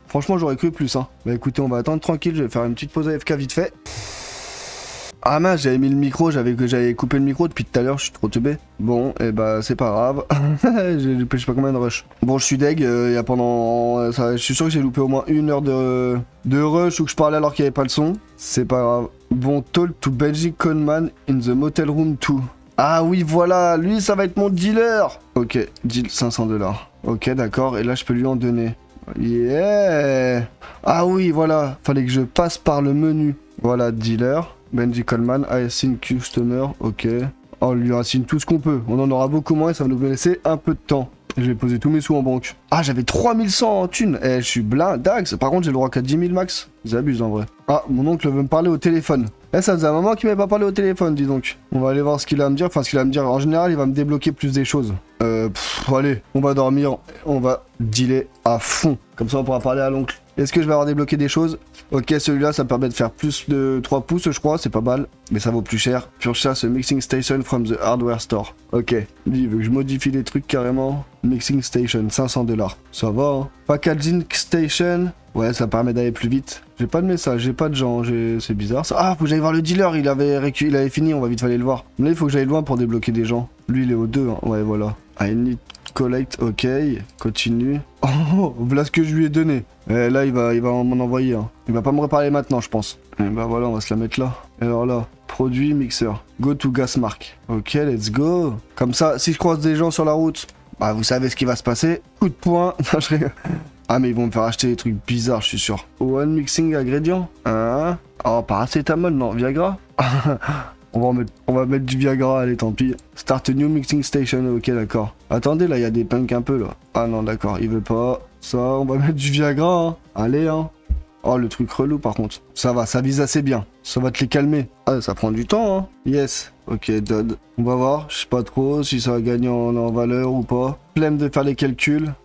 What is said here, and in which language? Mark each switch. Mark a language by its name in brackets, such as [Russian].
[French] Franchement, j'aurais cru plus, hein. Bah écoutez, on va attendre tranquille, je vais faire une petite pause AFK vite fait. Ah mince, j'avais mis le micro, j'avais coupé le micro depuis tout à l'heure, je suis trop teubé. Bon, et bah c'est pas grave. J'ai loupé je sais pas combien de rush. Bon, je suis deg, y a pendant... je suis sûr que j'ai loupé au moins 1 heure de rush ou que je parlais alors qu'il n'y avait pas le son. C'est pas grave. [English] Bon, talk to Benji Conman in the motel room 2. [French] Ah oui, voilà, lui ça va être mon dealer. Ok, deal 500 $. Ok, d'accord, et là je peux lui en donner. Yeah. Ah oui, voilà, fallait que je passe par le menu. Voilà, dealer. Benji Coleman, [English] I assign customer, [French] ok. On lui assigne tout ce qu'on peut. On en aura beaucoup moins et ça va nous laisser un peu de temps. Je vais poser tous mes sous en banque. Ah, j'avais 3100 en thunes. Eh, je suis blindax. Par contre, j'ai le droit qu'à 10 000 max. Ils abusent en vrai. Ah, mon oncle veut me parler au téléphone. Eh, ça faisait un moment qu'il m'avait pas parlé au téléphone, dis donc. On va aller voir ce qu'il a à me dire. Enfin, ce qu'il a à me dire. En général, il va me débloquer plus des choses. Allez, on va dormir. On va dealer à fond. Comme ça, on pourra parler à l'oncle. Est-ce que je vais avoir débloqué des choses? Ok, celui-là, ça me permet de faire plus de 3 pouces, je crois. C'est pas mal. Mais ça vaut plus cher. [English] Purchase a mixing station from the hardware store. Ok. [French] Lui, il veut que je modifie les trucs carrément. Mixing station, 500 $. Ça va, hein. Packaging station. Ouais, ça permet d'aller plus vite. J'ai pas de message, j'ai pas de gens. C'est bizarre ça. Ah, faut que j'aille voir le dealer. Il avait fini, on va vite aller le voir. Mais là, il faut que j'aille loin pour débloquer des gens. Lui, il est au 2. Hein. Ouais, voilà. [English] I need collect, ok, continue. [French] Oh, voilà ce que je lui ai donné. Et là, il va m'en envoyer. Hein. Il va pas me reparler maintenant, je pense. Et bah voilà, on va se la mettre là. Et alors là, produit, mixeur. [English] Go to Gasmark. Ok, let's go. [French] Comme ça, si je croise des gens sur la route, bah vous savez ce qui va se passer. Coup de poing. Ah, mais ils vont me faire acheter des trucs bizarres, je suis sûr. [English] One mixing ingrédient. [French] Hein? Oh, paracétamol, non. Viagra. On va mettre du Viagra, allez, tant pis. [English] Start a new mixing station, ok, d'accord. [French] Attendez, là, il y a des punks un peu, là. Ah non, d'accord, il veut pas. Ça, on va mettre du Viagra, hein. Allez, hein. Oh, le truc relou, par contre. Ça va, ça vise assez bien. Ça va te les calmer. Ah, ça prend du temps, hein. Yes. Ok, dud. On va voir. Je sais pas trop si ça va gagner en valeur ou pas. Flemme de faire les calculs.